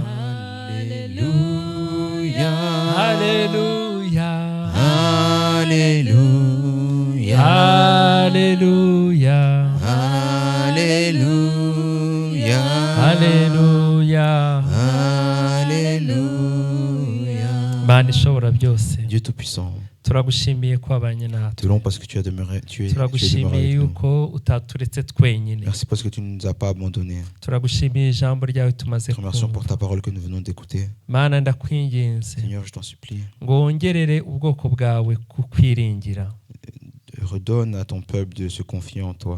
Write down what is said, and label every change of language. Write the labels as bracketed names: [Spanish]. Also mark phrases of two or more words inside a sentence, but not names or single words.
[French] Alléluia, Alléluia, Alléluia, Alléluia, Alléluia, Alléluia, Alléluia. [Kinyarwanda] Mana ishobora byose, [French] Dieu Tout-Puissant, Te louons parce que tu es demeuré avec nous. Merci parce que tu ne nous as pas abandonnés. Te remercions pour ta parole que nous venons d'écouter. Seigneur, je t'en supplie. Redonne à ton peuple de se confier en toi.